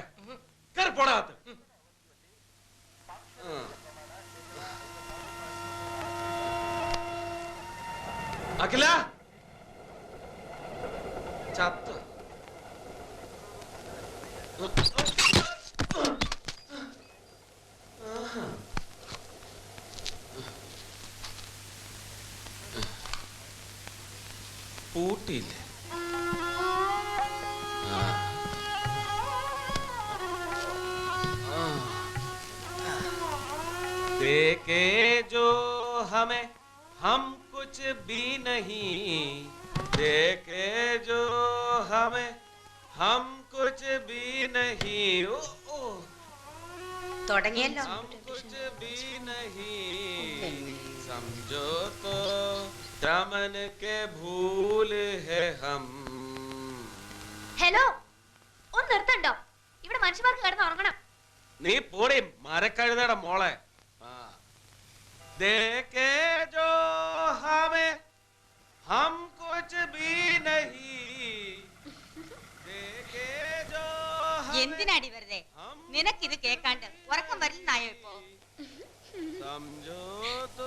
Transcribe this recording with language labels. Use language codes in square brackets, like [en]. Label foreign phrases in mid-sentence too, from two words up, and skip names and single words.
[ml] കയറി പോടാത്ത. അഖില ചത്ത്. പൂട്ടിയില്ലേ? [hi] देखे जो हमें हम कुछ भी नहीं, देखे जो हमें हम कुछ भी नहीं, [ml] തുടങ്ങിയല്ലോ. [hi] हम कुछ भी नहीं, समझो तो चमन के भूल है हम. [ml] ഹലോ, ഒന്ന് നിർത്തണ്ടോ? ഇവിടെ മനുഷ്യന്മാർക്ക് കിടന്ന് ഉറങ്ങണം. നീ പോടി മരക്കഴുതയുടെ മോളെ. [hi] देखे जो हमें हम कुछ भी नहीं, [ml] എന്തിനാടി വെറുതെ നിനക്കിത് കേക്കാണ്ട് ഉറക്കം വരില്ലെന്നായോ ഇപ്പോ [hi] സംജോതോ